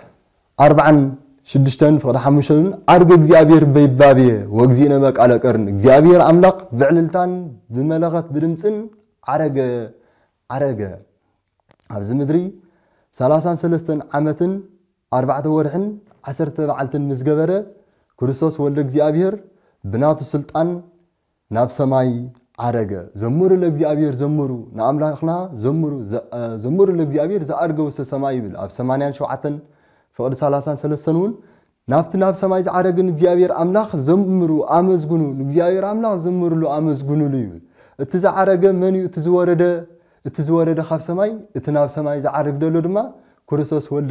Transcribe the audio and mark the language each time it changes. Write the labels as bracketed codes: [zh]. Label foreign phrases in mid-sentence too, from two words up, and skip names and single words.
[ti] 46 ፍቅደ 5 [gez] አርገ እግዚአብሔር በይባብየ ወግዚእነ በቃለ ቀርን [ti] እግዚአብሔር አምላክ ብዕልልታን ብመለኸት ብድምጽን አረገ ኣብዚ ምድሪ 33 ዓመትን 4 ወርሕን 10 በዓልትን ምስገበረ ክርስቶስ ወልደ እግዚአብሔር ብናቱ ስልጣን ናብ ሰማይ አረገ ዘምሩ [gez] ለእግዚአብሔር ዘምሩ ናአምላክና ዘምሩ ለእግዚአብሔር ዘአርገ ውስተ ሰማይ [ti] ይብል ኣብ 87 ፍቅደ 33 ውን ናፍቲ ናብ ሰማይ ዘአረገን እግዚአብሔር አምላክ ዘምሩ አመዝጉኑ እግዚአብሔር አምላክ ዘምሩሉ አመዝጉኑሉ ይብል እቲ ዘአረገ መን እቲ ዝወረደ ካብ ሰማይ እቲ ናብ ሰማይ ዘአረግ ደሎ ድማ ክርስቶስ ወልደ